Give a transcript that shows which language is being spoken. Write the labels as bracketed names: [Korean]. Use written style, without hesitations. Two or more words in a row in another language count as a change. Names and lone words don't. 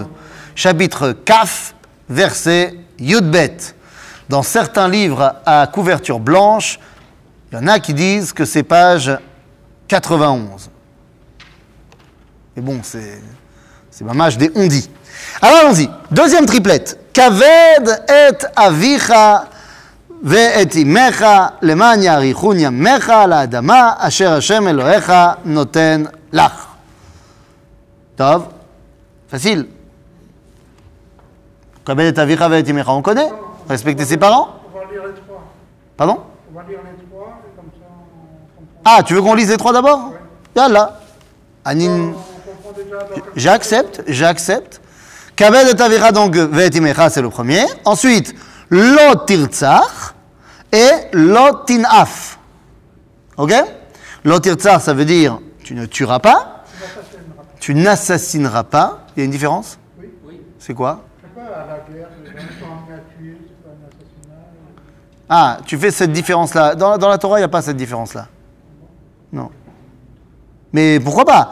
[French] Chapitre Kaf, verset Yudbet. Dans certains livres à couverture blanche, il y en a qui disent que c'est page 91. Mais bon, c'est mamage des on-dit. Alors allons-y. Deuxième triplette. [Hebrew] כבד את אביך ואת אמך למען יאריכון ימיך על האדמה אשר ה׳ אלהיך נתן לך. Tov, facile. כבד את אביך ואת אמך, [French] on connaît. Respecter ses parents. On va lire les trois. Pardon? On va lire les trois, et comme ça on comprend. Ah, tu veux qu'on lise les trois d'abord? Yallah. Anin. On comprend déjà dans [Hebrew] J'accepte. כבד את אביך, donc, ואת אמך, [French] c'est le premier. Ensuite, [Hebrew] לא תרצח ולא תנאף. [French] Ok? [Hebrew] לא תרצח, [French] ça veut dire tu ne tueras pas, tu n'assassineras pas. Il y a une différence? Oui. C'est quoi? Je sais pas, à la guerre, les gens sont amenés à tuer, c'est pas un assassinat. Ah, tu fais cette différence-là. Dans la Torah, il n'y a pas cette différence-là. Non. Mais pourquoi pas?